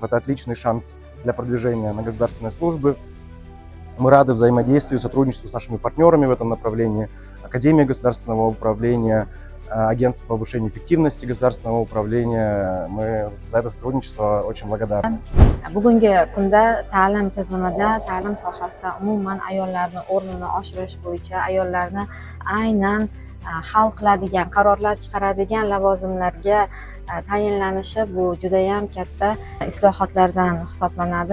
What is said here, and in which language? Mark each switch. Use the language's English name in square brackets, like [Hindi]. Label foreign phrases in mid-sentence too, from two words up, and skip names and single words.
[Russian] Это отличный шанс для продвижения на государственной службе. Мы рады взаимодействию, сотрудничеству с нашими партнерами в этом направлении. Академия государственного управления, Агентство по повышению эффективности государственного управления. Мы за это сотрудничество очень благодарны. [Uzbek] Bugungi kunda ta'lim tizimida, ta'lim sohasida umuman ayollarning o'rnini oshirish bo'yicha ayollarni aynan hal qiladigan, qarorlar chiqaradigan lavozimlarga tayinlanishi bu judayam katta islohotlardan hisoblanadi.